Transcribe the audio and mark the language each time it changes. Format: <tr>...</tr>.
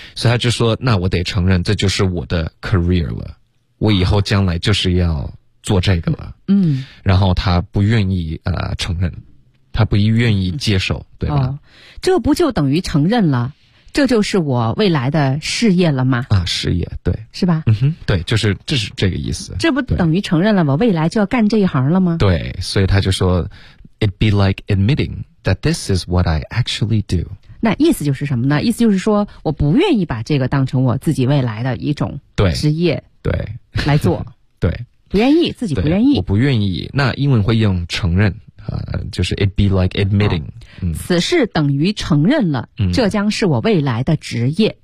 <zh>所以他就说那我得承认这就是我的 career 了我以后将来就是要做这个了、然后他不愿意、承认他不愿意接受对吧、这不就等于承认了这就是我未来的事业了吗？啊，事业，对，是吧？嗯哼，对，就是这是这个意思。这不等于承认了我未来就要干这一行了吗？对，所以他就说</zh> <en>，It'd be like admitting that this is what I actually do。</en> <zh>那意思就是什么呢？意思就是说我不愿意把这个当成我自己未来的一种职业，对，来做，对，不愿意，自己不愿意，我不愿意。那英文会用承认。就是</zh> <en>it be like admitting、</en> <zh>此事等于承认了、这将是我未来的职业</zh>